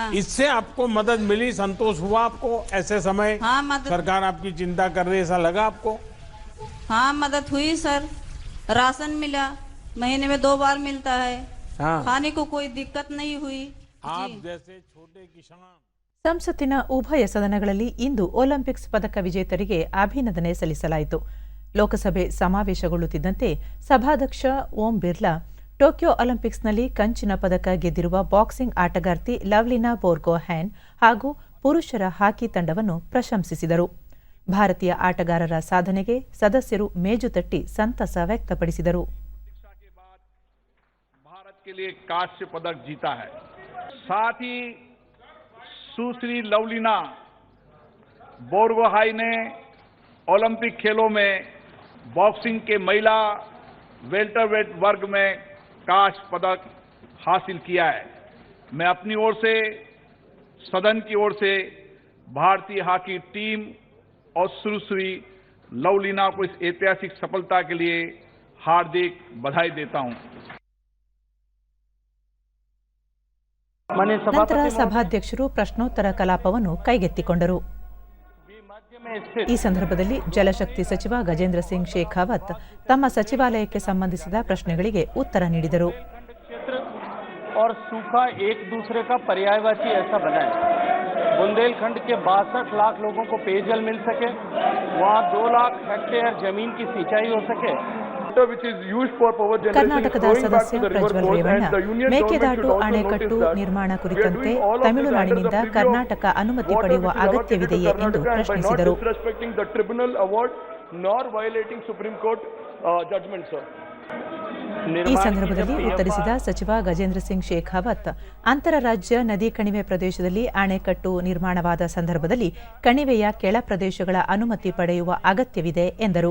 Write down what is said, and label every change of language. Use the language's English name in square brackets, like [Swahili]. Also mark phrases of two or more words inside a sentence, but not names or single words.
[Hindi] इससे आपको मदद मिली, संतोष हुआ आपको ऐसे समय? हाँ, मदद. सरकार आपकी चिंता कर रही है, ऐसा लगा आपको? हाँ, मदद हुई सर. राशन मिला, महीने में 2 बार मिलता है. हाँ. खाने को कोई दिक्कत नहीं हुई. आप जैसे छोटे किसान. [Kannada] ಸಂಸತ್ತಿನ ಉಭಯ ಸದನಗಳಲ್ಲಿ ಇಂದು ಒಲಿಂಪಿಕ್ಸ್ ಪದಕ ವಿಜೇತರಿಗೆ ಅಭಿನಂದನೆ ಸಲ್ಲಿಸಲಾಯಿತು. ಲೋಕಸಭೆ ಸಮಾವೇಶಗೊಳ್ಳುತ್ತಿದ್ದಂತೆ ಸಭಾಧ್ಯಕ್ಷ ಓಂ ಬಿರ್ಲಾ ಟೋಕಿಯೋ ಒಲಿಂಪಿಕ್ಸ್ನಲ್ಲಿ ಕಂಚಿನ ಪದಕ ಗೆದ್ದಿರುವ ಬಾಕ್ಸಿಂಗ್ ಆಟಗಾರ್ತಿ ಲವ್ಲಿನಾ ಬೋರ್ಗೊಹ್ಯಾನ್ ಹಾಗೂ ಪುರುಷರ ಹಾಕಿ ತಂಡವನ್ನು ಪ್ರಶಂಸಿಸಿದರು. ಭಾರತೀಯ ಆಟಗಾರರ ಸಾಧನೆಗೆ ಸದಸ್ಯರು ಮೇಜು ತಟ್ಟಿ ಸಂತಸ ವ್ಯಕ್ತಪಡಿಸಿದರು. [Hindi] भारत के लिए कांस्य पदक जीता है. साथ ही सुश्री लवलीना बोरगोहाई ने ओलंपिक खेलों में बॉक्सिंग के महिला वेल्टरवेट वर्ग में कांस्य पदक हासिल किया है. मैं अपनी ओर से, सदन की ओर से भारतीय हॉकी टीम और सुश्री लवलीना को इस ऐतिहासिक सफलता के लिए हार्दिक बधाई देता हूं। [Kannada] ನಂತರ ಸಭಾಧ್ಯಕ್ಷರು ಪ್ರಶ್ನೋತ್ತರ ಕಲಾಪವನ್ನು ಕೈಗೆತ್ತಿಕೊಂಡರು. ಈ ಸಂದರ್ಭದಲ್ಲಿ ಜಲಶಕ್ತಿ ಸಚಿವ ಗಜೇಂದ್ರ ಸಿಂಗ್ ಶೇಖಾವತ್ ತಮ್ಮ ಸಚಿವಾಲಯಕ್ಕೆ ಸಂಬಂಧಿಸಿದ ಪ್ರಶ್ನೆಗಳಿಗೆ ಉತ್ತರ ನೀಡಿದರು. [Hindi] और सूखा एक दूसरे का पर्यायवाची ऐसा बनाए, बुंदेलखंड के 62 लाख लोगों को पेयजल मिल सके, वहाँ 2 लाख हेक्टेयर जमीन की सिंचाई हो सके. [Kannada] ಕರ್ನಾಟಕದ ಸದಸ್ಯ ಪ್ರಜ್ವಲ್ ರೇವಣ್ಣ ಮೇಕೆದಾಟು ಅಣೆಕಟ್ಟು ನಿರ್ಮಾಣ ಕುರಿತಂತೆ ತಮಿಳುನಾಡಿನಿಂದ ಕರ್ನಾಟಕ ಅನುಮತಿ ಪಡೆಯುವ ಅಗತ್ಯವಿದೆಯೇ ಎಂದು ಪ್ರಶ್ನಿಸಿದರು. ಈ ಸಂದರ್ಭದಲ್ಲಿ ಉತ್ತರಿಸಿದ ಸಚಿವ ಗಜೇಂದ್ರ ಸಿಂಗ್ ಶೇಖಾವತ್, ಅಂತರರಾಜ್ಯ ನದಿ ಕಣಿವೆ ಪ್ರದೇಶದಲ್ಲಿ ಅಣೆಕಟ್ಟು ನಿರ್ಮಾಣವಾದ ಸಂದರ್ಭದಲ್ಲಿ ಕಣಿವೆಯ ಕೆಳ ಪ್ರದೇಶಗಳ ಅನುಮತಿ ಪಡೆಯುವ ಅಗತ್ಯವಿದೆ ಎಂದರು.